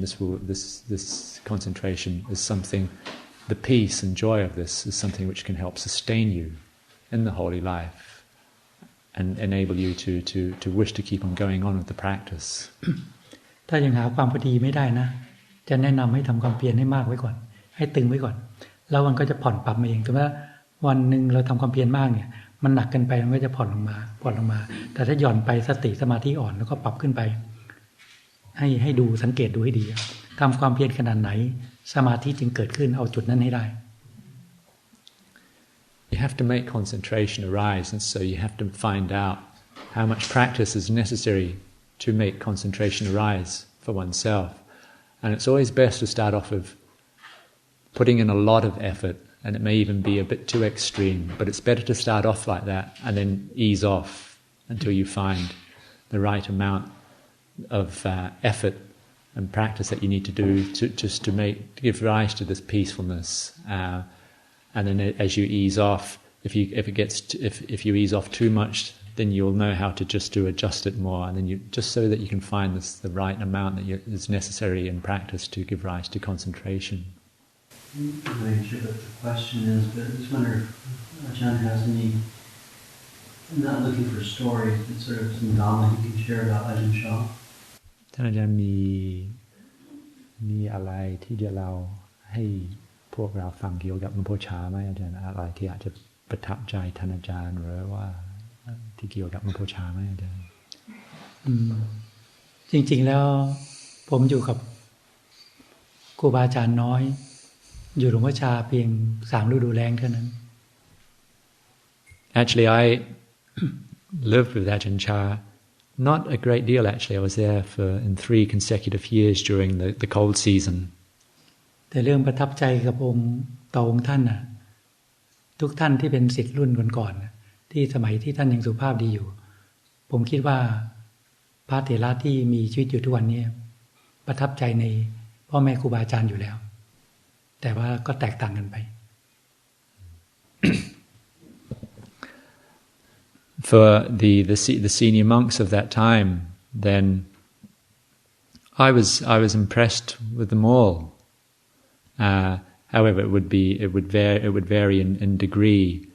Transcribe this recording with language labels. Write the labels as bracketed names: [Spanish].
[English] This concentration is something, the peace and joy of this is something which can help sustain you in the holy life and enable you to wish to keep on going on with the practice. [Thai] ถ้ายังหาความพอดีไม่ได้นะจะแนะนำให้ทำความเพียรให้มากไว้ก่อนให้ตึงไว้ก่อนแล้วมันก็จะผ่อนปรับมาเองแต่ว่าวันหนึ่งเราทำความเพียรมากเนี่ยมันหนักเกินไปมันก็จะผ่อนลงมาแต่ถ้าหย่อนไปสติสมาธิอ่อนแล้วก็ปรับขึ้นไปให้ดูสังเกตดูให้ดีทำความเพียรขนาดไหนสมาธิจึงเกิดขึ้นเอาจุดนั้นให้ได้ [English] You have to make concentration arise, and so you have to find out how much practice is necessary to make concentration arise for oneself. And it's always best to start off with putting in a lot of effort, and it may even be a bit too extreme, but it's better to start off like that and then ease off until you find the right amount of effort and practice that you need to do to give rise to this peacefulness. And then as you ease off, if you ease off too much, then you'll know how to adjust it more, and then just so that you can find the right amount that is necessary in practice to give rise to concentration. I'm not sure what the question is, but I just wonder if Ajahn has any. I'm not looking for stories, but sort of some dhamma he can share about Ajahn Chah. [Thai] ท่านอาจารย์มีอะไรที่จะเล่าให้พวกเราฟังเกี่ยวกับหลวงพ่อชาไหมอาจารย์อะไรที่อาจจะประทับใจท่านอาจารย์หรือว่าที่เกี่ยวกับหลวงพ่อชาไหมอาจารย์ จริงๆแล้วผมอยู่กับครูบาอาจารย์น้อยอยู่หลวงพ่อชาเพียง3 ฤดูแล้งเท่านั้น [English] Actually, I lived with Ajahn Chah not a great deal. Actually, I was there in 3 consecutive years during the cold season. [Thai] แต่เรื่องประทับใจกับองค์ต่อองค์ท่านน่ะทุกท่านที่เป็นศิษย์รุ่นก่อนๆที่สมัยที่ท่านยังสุภาพดีอยู่ผมคิดว่าพระเถระที่มีชีวิตอยู่ทุกวันนี้ประทับใจในพ่อแม่ครูบาอาจารย์อยู่แล้วแต่ว่าก็แตกต่างกันไป [English] For the senior monks of that time, then I was impressed with them all. However, it would vary in degree.